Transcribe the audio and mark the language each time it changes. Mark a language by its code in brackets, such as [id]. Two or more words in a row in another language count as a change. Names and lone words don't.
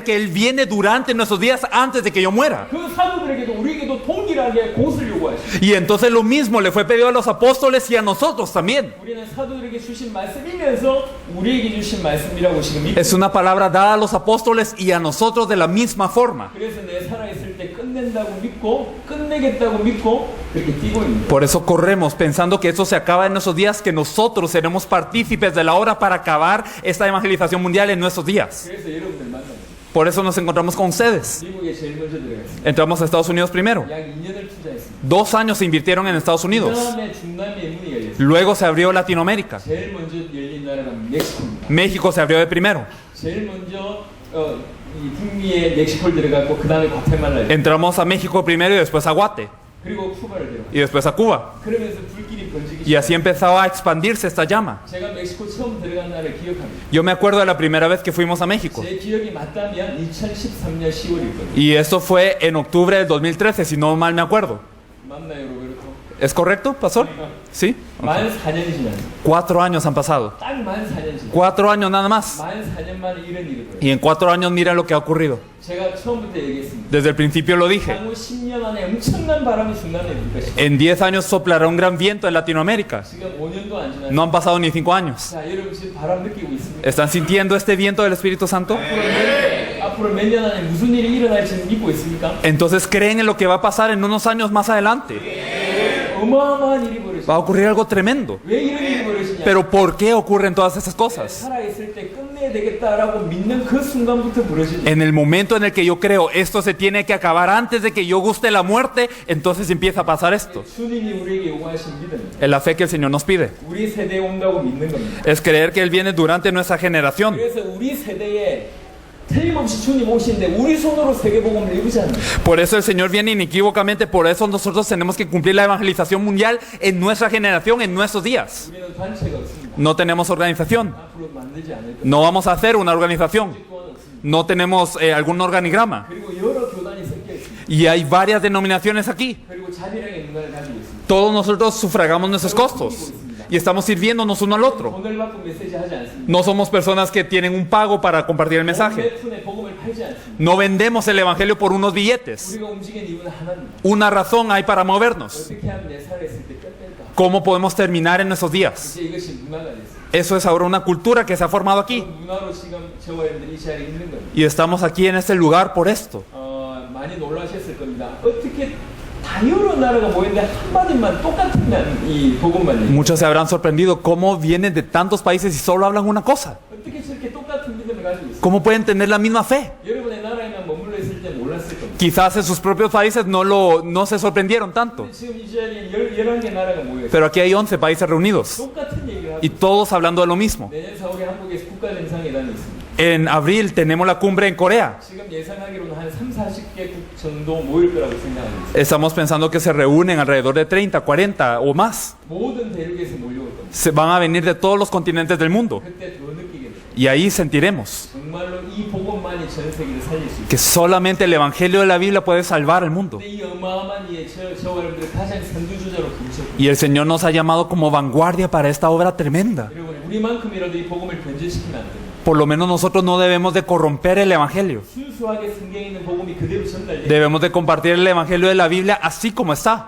[es] Que Él viene durante nuestros días antes de que yo muera. [ko] 그 사도들에게도 우리에게도 동일하게 그것을 요구하시죠. [es] Y entonces lo mismo le fue pedido a los apóstoles y a nosotros también. [ko] 우리는 사도들에게 주신 말씀이면서 우리에게 주신 말씀이라고 지금 믿고 [es] Es una palabra dada a los apóstoles y a nosotros de la misma forma. [ko] 그래서 내 살아있을 때 끝낸다고 믿고 끝내겠다고 믿고 그렇게 뛰고 있는 거예요. [es] Por eso corremos pensando que eso se acaba en nuestros días, que nosotros seremos partícipes de la hora para acabar esta evangelización mundial en nuestros días. [ko] 그래서 여러분들 만나요. [es] Por eso nos encontramos con ustedes. [ko] 미국에 제일 먼저 들어갔습니다. [es] Entramos a Estados Unidos primero. [ko] 약 2년을 투자했습니다. [es] 2 años se invirtieron en Estados [ko] 그 [es] Unidos. [ko] 다음에 중남미의 문이 열렸습니다. [es] Luego se abrió Latinoamérica. [ko] 제일 먼저 열린 나라가 멕시코입니다. [es] México se abrió de primero. [ko] 제일 먼저 이 북미에 멕시코를 들어갔고 그 다음에 과테말라 [es] Entramos a México primero y después a Guate. [ko] 그리고 쿠바를 들어갔고 [es] Y después a Cuba. [ko] 그러면서 불길이 번지기 [es] Y así [ko] 시작했어요. [es] empezó a expandirse esta llama. [ko] 제가 멕시코 처음 들어간 날을 기억합니다. [es] Yo me acuerdo de la primera vez que fuimos a México. [ko] 제 기억이 맞다면 2013년 10월일 거예요. [es] Y esto fue en octubre del 2013, si no mal me acuerdo. [ko] 맞나요, 로베르토? [es] ¿Es correcto, pastor? ¿Sí? [ko] 만 4년이 지났어요. [es] 4 años han pasado. [ko] 딱 만 4년 지났어요. [es] 4 años nada más. [ko] 만 4년 만에 이런 일이 벌어요. [es] Y en 4 años mira lo que ha ocurrido. [ko] 제가 처음부터 얘기했습니다. [es] Desde el principio lo dije. [ko] 향후 10년 안에 엄청난 바람이 중남미에 불 것이다. [es] En 10 años soplará un gran viento en Latinoamérica. [ko] 지금 5년도 안 지났어요. [es] No han pasado ni 5 años. [ko] 자, 여러분 지금 바람 느끼고 있습니까? [es] ¿Están sintiendo este viento del Espíritu Santo? [ko] 앞으로 몇 년 안에 무슨 일이 일어날지 믿고 있습니까? [es] Entonces creen en lo que va a pasar en unos años más adelante. [ko] 어마어마한 일이 벌어지죠. [es] Va a ocurrir algo tremendo. [ko] 왜 이런 일이 벌어지냐? [es] Pero ¿por qué ocurren todas esas cosas? [ko] 살아있을 때 끝내야 되겠다라고 믿는 그 순간부터 벌어지죠. [es] En el momento en el que yo creo esto se tiene que acabar antes de que yo guste la muerte, entonces empieza a pasar esto. [ko] 주님이 우리에게 요구하신 믿음, [es] Es la fe que el Señor nos pide. [ko] 우리 세대에 온다고 믿는 겁니다. [es] Es creer que Él viene durante nuestra generación. [ko] 그래서 우리 세대에 틀림없이 주님 오시는데 우리 손으로 세계복음을 이루지 않는 거예요. [es] Por eso el Señor viene inequívocamente, por eso nosotros tenemos que cumplir la evangelización mundial en nuestra generación, en nuestros días. [ko] 우리는 단체가 없습니다. [es] No tenemos organización. [ko] 앞으로 만들지 않을 거예요. [es] No vamos a hacer una organización. [ko] 또한 없습니다. [es] No tenemos algún organigrama. [ko] 그리고 여러 교단이 섞여 있습니다. [es] Y hay varias denominaciones aquí. [ko] 그리고 자비랑의 인간을 가지고 있습니다. [es] Todos nosotros sufragamos nuestros costos. Y estamos sirviéndonos uno al otro. [ko] 돈을 받고 메시지 하지 않습니다. [es] No somos personas que tienen un pago para compartir el mensaje. [ko] 내 푼에 복음을 팔지 않습니다. [es] No vendemos el evangelio por unos billetes. [ko] 우리가 움직이는 이유는 하나입니다. [es] Una razón hay para movernos. [ko] 어떻게 하면 내 살아있을 때 끝낼까? [es] ¿Cómo podemos terminar en nuestros días? [ko] 이제 이것이 문화가 됐어요. [es] Eso es ahora una cultura que se ha formado [ko] 그 [es] aquí. [ko] 문화로 지금 저와 여러분들이 이 자리에 있는 겁니다. Y estamos aquí en este lugar por esto. 많이 놀라셨을 겁니다. 어떻게 다 여러 나라가 모였는데 한마디만 똑같은 이 복음만 얘기해요. [es] Muchos se habrán sorprendido cómo vienen de tantos países y solo hablan una cosa. [ko] 어떻게 저렇게 똑같은 믿음을 가지고 있어요? [es] ¿Cómo pueden tener la misma fe? [ko] 여러분의 나라에만 머물러 있을 때 몰랐을 겁니다. [es] Quizás en sus propios países no se sorprendieron tanto. [ko] 근데 지금 이 자리에 11개 나라가 모여있어요. [es] Pero aquí hay 11 países reunidos. [ko] 똑같은 얘기를 하고 [es] Y todos hablando de lo mismo. [ko] 내년 4월에 한국에서 국가정상회담이 있습니다. [es] En abril tenemos la cumbre en Corea. [ko] 지금 예상하기로는 한 30-40개국 정도 모일 거라고 생각하고 있습니다. [es] Estamos pensando que se reúnen alrededor de 30, 40 o más. [ko] 모든 대륙에서 몰려올 겁니다. [es] Se van a venir de todos los continentes del mundo. [ko] 그때 더 느끼게 됩니다. [es] Y ahí sentiremos [ko] 정말로 이 복음만이 전 세계를 살릴 수 있습니다. [es] que solamente el Evangelio de la Biblia puede salvar al mundo. [ko] 근데 이 어마어마한 이에 저와 여러분들 가장 선두주자로 부르셨고 [es] Y el Señor nos ha llamado como vanguardia para esta obra tremenda. [ko] 여러분 우리만큼이라도 이 복음을 변질시키면 안 됩니다. [es] Por lo menos nosotros no debemos de corromper el Evangelio. [ko] 순수하게 성경에 있는 복음이 그대로 전달돼요. [es] Debemos de compartir el Evangelio de la Biblia así como está.